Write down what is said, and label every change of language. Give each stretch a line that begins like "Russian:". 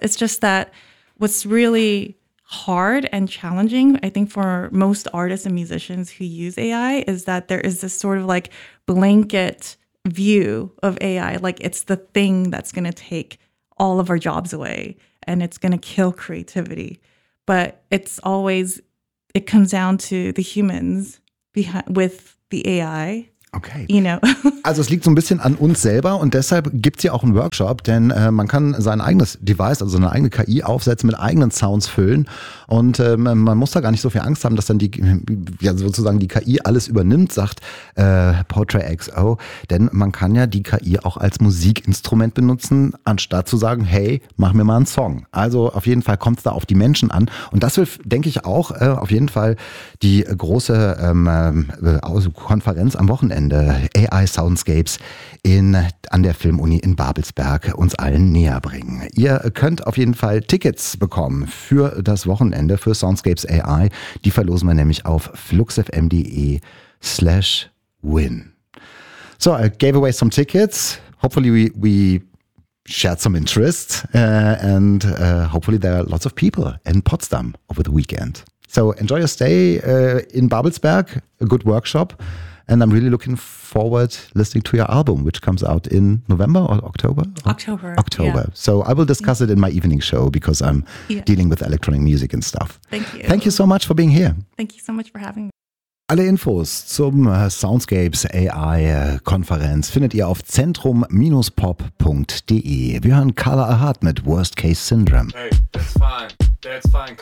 English: It's just that what's really hard and challenging, I think, for most artists and musicians who use AI is that there is this sort of like blanket view of AI, like it's the thing that's going to take all of our jobs away and it's going to kill creativity. But it's always, it comes down to the humans behind with the AI. Okay. You know.
German: Also es liegt so ein bisschen an uns selber und deshalb gibt es ja auch einen Workshop, denn man kann sein eigenes Device, also eine eigene KI aufsetzen, mit eigenen Sounds füllen und man muss da gar nicht so viel Angst haben, dass dann die ja sozusagen die KI alles übernimmt, sagt Portrait XO, denn man kann ja die KI auch als Musikinstrument benutzen, anstatt zu sagen, hey, mach mir mal einen Song. Also auf jeden Fall kommt es da auf die Menschen an und das will, denke ich, auch auf jeden Fall die große Konferenz am Wochenende. Ende AI Soundscapes an der Filmuni in Babelsberg uns allen näher bringen. Ihr könnt auf jeden Fall Tickets bekommen für das Wochenende für Soundscapes AI. Die verlosen wir nämlich auf fluxfm.de/win.
English: So, I gave away some tickets. Hopefully we shared some interest and hopefully there are lots of people in Potsdam over the weekend. So enjoy your stay in Babelsberg. A good workshop. And I'm really looking forward listening to your album, which comes out in November or October? October. Yeah. So I will discuss it in my evening show because I'm dealing with electronic music and stuff. Thank you. Thank you so much for being here. Thank you so much for having me.
German: Alle Infos zum Soundscapes AI Konferenz findet ihr auf zentrum-pop.de. Wir hören Carla Ahad mit Worst Case Syndrome.
English: Hey, that's fine. That's fine.